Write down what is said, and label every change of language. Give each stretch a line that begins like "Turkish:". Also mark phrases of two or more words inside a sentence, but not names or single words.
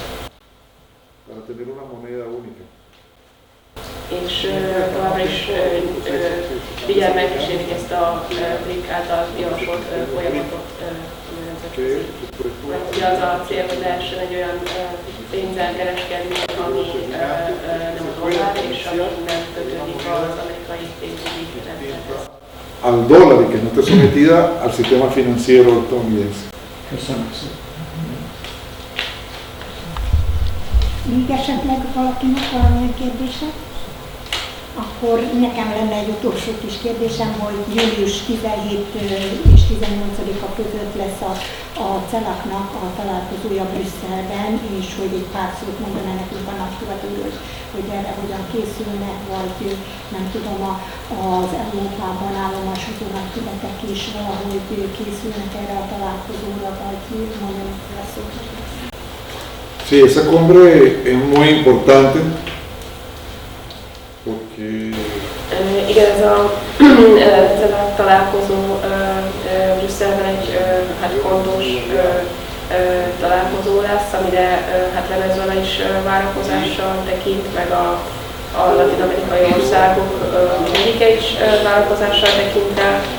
Hungarian: És továbbra is figyelmen kísérik ezt a BRIC által javasolt folyamatot nemzetközi. Mert ugye az a cél, hogy lehessen egy olyan pénzzel kereskedni, ami nem a dollár, és ami nem kötődik az amerikai pénzügyi rendszerhez.
Spanish: Al dólar y que no esté sometida al sistema financiero estadounidense.
Hungarian: Köszönöm szépen. Még esetleg valakinek valamilyen kérdése? Akkor nekem lenne egy utolsó kis kérdésem, hogy július 17 és 18-a között lesz a CELAC-nak a találkozója Brüsszelben, és hogy egy pár szót mondaná nekünk a nagykövetőről, hogy erre hogyan készülnek, vagy nem tudom, az Európában állomásozó nagykövetek is valahogy készülnek erre a találkozóra, vagy mondjanak fel szót.
Spanish: Sí, esa cumbre es muy importante porque
Hungarian: Igen, ez a találkozó Brüsszelben egy fontos találkozó lesz, amire Venezuela is várakozással tekint, meg a latin-amerikai országok mindegyike is várakozással tekint rá.